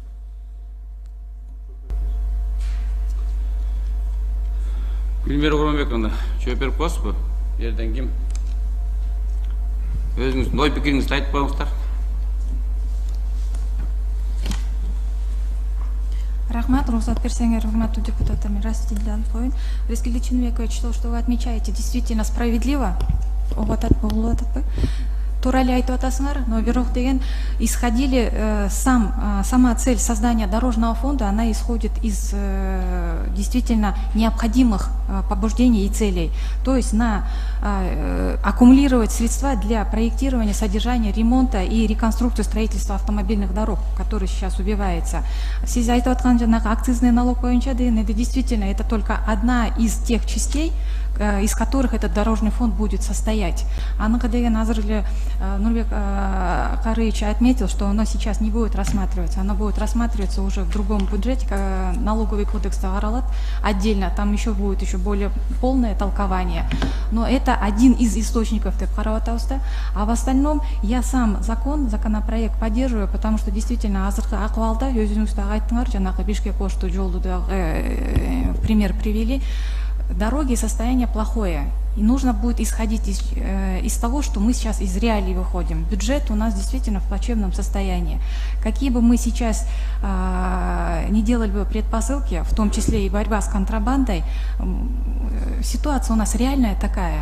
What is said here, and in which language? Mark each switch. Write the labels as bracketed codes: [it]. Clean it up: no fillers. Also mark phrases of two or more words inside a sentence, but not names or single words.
[ky] Гүлмира Курманбековна, жооп берип коесузбу? Жерден ким? Өзүңүздүн ой пикириңизди айтып коюңуздар. Рахмат, уруксат берсеңер, урматтуу депутаттар, мен Расидилди алып коеюн. Рескелди Чынбекович, [ru] то, что вы отмечаете, действительно справедливо. [ky] Туура эле айтып атасыңар, но бирок деген [ru] исходили сама цель создания дорожного фонда, она исходит из действительно необходимых побуждений и целей. То есть аккумулировать средства для проектирования, содержания, ремонта и реконструкции строительства автомобильных дорог, который сейчас убивается. [ky] Сиз айтып аткан жанагы [ru] акцизный налог [ky] боюнча деген, [ru] это действительно это только одна из тех частей, из которых этот дорожный фонд будет состоять. [ky] Аныкы деген азыр эле Нурбек Карыевич [ru] отметил, что оно сейчас не будет рассматриваться, оно будет рассматриваться уже в другом бюджете, налоговый кодекс каралат отдельно, там еще будет более полное толкование. Но это один из источников [ky] деп карап атабыз. [ru] А в остальном я сам законопроект поддерживаю, потому что действительно [ky] азыркы акыбалда өзүңүз дагы айттыңар, жанагы Бишкек-Ош жолду [ru] пример привели. Дороги состояние плохое. И нужно будет исходить из того, что мы сейчас из реалий выходим. Бюджет у нас действительно в плачевном состоянии. Какие бы мы сейчас не делали бы предпосылки, в том числе и борьба с контрабандой, ситуация у нас реальная такая.